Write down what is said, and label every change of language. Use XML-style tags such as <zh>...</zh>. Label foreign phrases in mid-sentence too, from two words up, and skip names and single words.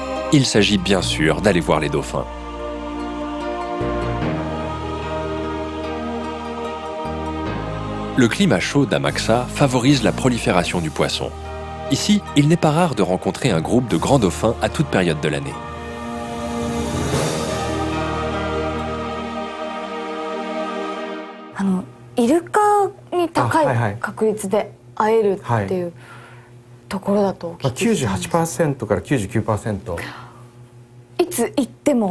<fr>Il s'agit bien sûr d'aller voir les dauphins. Le climat chaud d'Amakusa favorise la prolifération du poisson. Ici, il n'est pas rare de rencontrer un groupe de grands dauphins à toute période de l'année.</fr> <ja>イルカに高はいはいい確率で会えるっていうところだとお聞きしたんです。 98%から99% いつ行っても</ja>